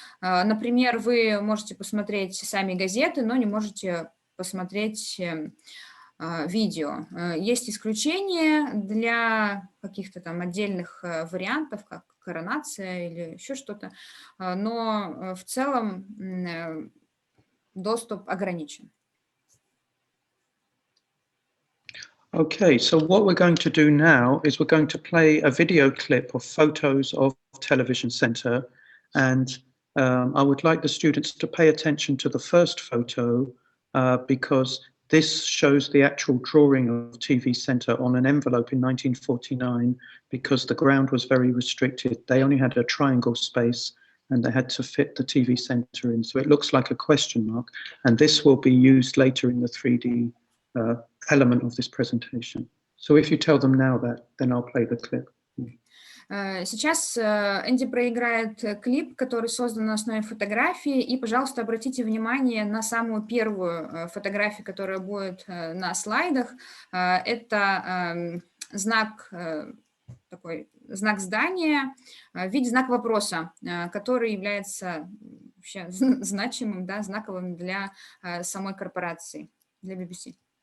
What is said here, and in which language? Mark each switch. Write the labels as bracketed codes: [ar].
[ru] Например, вы можете посмотреть сами газеты, но не можете посмотреть видео. Есть исключения для каких-то там отдельных вариантов, как коронация или еще что-то, но в целом доступ ограничен. [en] Okay, so what we're going to do now is we're going to play a video clip of photos of Television Centre, and I would like the students to pay attention to the first photo because this shows the actual drawing of TV Centre on an envelope in 1949 because the ground was very restricted. They only had a triangle space and they had to fit the TV Centre in. So it looks like a question mark, and this will be used later in the 3D element of this presentation. So if you tell them now that, then I'll play the clip. [ru] Сейчас Энди проиграет клип, который создан на основе фотографии, и, пожалуйста, обратите внимание на самую первую фотографию, которая будет на слайдах. Это знак, такой знак здания в виде знака вопроса, который является вообще значимым, да, знаковым для самой корпорации, для BBC.